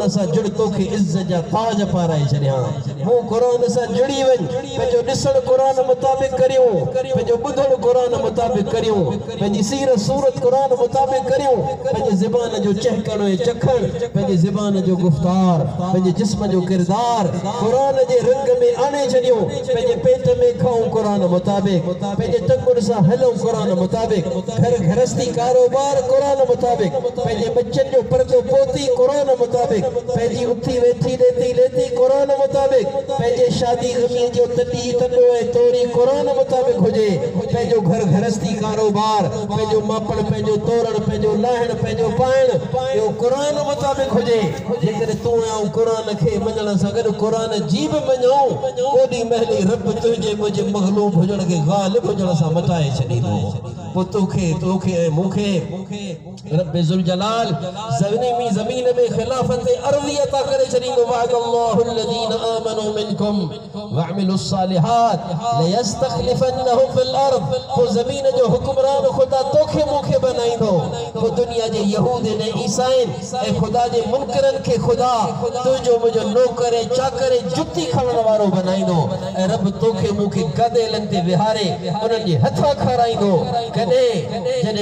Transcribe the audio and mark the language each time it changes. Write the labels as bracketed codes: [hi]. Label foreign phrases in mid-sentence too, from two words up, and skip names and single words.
[sd] सां जुड़ तोखे इज़्ज़त जा ताज पाराए छॾियां मूं क़ुरान सां जुड़ी वञ पंहिंजो ॾिसणु क़ुरान मुताबिक़ करियूं पंहिंजो ॿुधणु क़ुरान मुताबिक़ करियूं पंहिंजी सीरत सूरत क़ुरान मुताबिक़ करियूं पंहिंजे ज़बान जो चहकणो ऐं चखणु पंहिंजे ज़बान जो गुफ़्तार पंहिंजे जिस्म जो किरदार क़ुरान जे रंग में आणे छॾियूं पंहिंजे पेट में खाऊं क़ुरान मुताबिक़ पंहिंजे टंगुनि सां हलूं क़ुरान मुताबिक़ घर गृहस्थी कारोबार क़ुरान मुताबिक़ पंहिंजे बच्चनि जो पर्दो पोती क़ुरान कुरान मुताबिक पंहिंजी उथी वेठी लेती लेती कुरान मुताबिक पंहिंजे शादी ग़मी जो तॾी तॾो ऐं तोरी कुरान मुताबिक हुजे पंहिंजो घर घरस्ती कारोबार पंहिंजो मापण पंहिंजो तोरण पंहिंजो लाहिण पंहिंजो पाइण इहो कुरान मुताबिक हुजे जेकर तूं ऐं कुरान खे मञण सां गॾु कुरान जी बि मञूं ओॾी महिल रब तुंहिंजे मुंहिंजे मग़लूब हुजण खे ग़ालिब हुजण सां मटाए छॾींदो पोइ तोखे ऐं मूंखे रब ज़ुल जलाल ज़मीन में खिलाफत अर्ज़ी अता करे छॾींदो वअदल्लाहु [ar] الذين آمنوا منكم وعملوا الصالحات ليستخلفنهم في الأرض [sd] पोइ ज़मीन जो हुक्मरान ख़ुदा तोखे मूंखे बनाईंदो पोइ दुनिया जे यहूदन ऐं ईसाइन ऐं ख़ुदा जे मुनकरनि खे ख़ुदा तुंहिंजो मुंहिंजो नौकर ऐं चाकर ऐं जुती खणण वारो बनाईंदो ऐं रब तोखे मूंखे गदेलनि ते विहारे उन्हनि जे हथां खाराईंदो कॾहिं जॾहिं